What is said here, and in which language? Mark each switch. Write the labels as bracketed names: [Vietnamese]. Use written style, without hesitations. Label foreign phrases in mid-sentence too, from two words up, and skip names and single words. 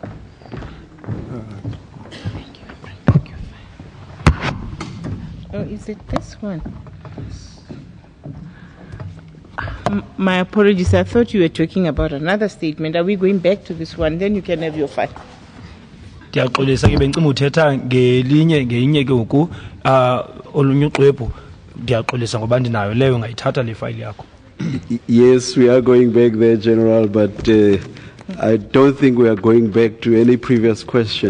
[English] Thank you. Oh, is it this one? My apologies. I thought you were talking about another statement. Are we going back to this one? Then you can have your file. [Xhosa] Ndiyaxolisa ke bencima uthetha ngeyinye ke ngoku olunye uxwebhu ndiyaxolisa ngoba ndinayo leyo ngayithatha le file yakho. [English] Yes, we are going back there, General, but I don't think we are going back to any previous question.